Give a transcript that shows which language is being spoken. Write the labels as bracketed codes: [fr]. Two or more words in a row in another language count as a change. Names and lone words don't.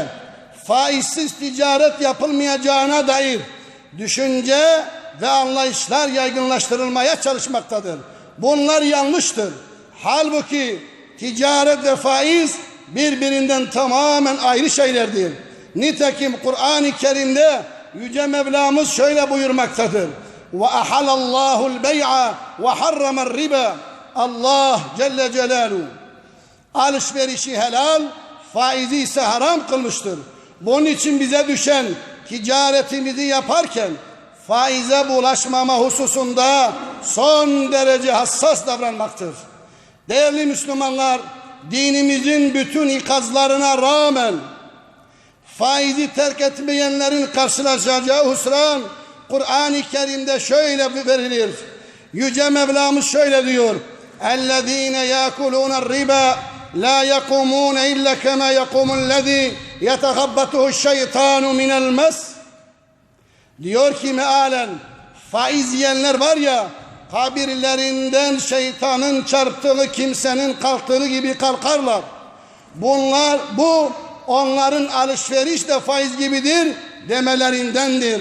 [tr] Faizsiz ticaret yapılmayacağına dair düşünce ve anlayışlar yaygınlaştırılmaya çalışmaktadır. Bunlar yanlıştır. Halbuki ticaret ve faiz birbirinden tamamen ayrı şeylerdir. Nitekim Kur'an-ı Kerim'de Yüce Mevlamız şöyle buyurmaktadır. [ar] وَأَحَلَ اللّٰهُ الْبَيْعَ وَحَرَّمَ الرِّبَى. [tr] Allah [ar] جل جلاله [tr] alışverişi helal, faizi ise haram kılmıştır. Bunun için bize düşen ticaretimizi yaparken faize bulaşmama hususunda son derece hassas davranmaktır. Değerli Müslümanlar, dinimizin bütün ikazlarına rağmen faizi terk etmeyenlerin karşılaşacağı husran Kur'an-ı Kerim'de şöyle verilir. Yüce Mevlamız şöyle diyor. [ar] اَلَّذ۪ينَ يَاكُلُونَ الرِّبَا لَا يَقُومُونَ اِلَّا كَمَا يَقُومُ الَّذ۪ي يَتَغَبَّتُهُ الشَّيْطَانُ مِنَ الْمَسِ. [tr] Diyor ki mealen faiz yiyenler var ya, kabirlerinden şeytanın çarptığı kimsenin kalktığı gibi kalkarlar. Bu onların alışveriş de faiz gibidir demelerindendir.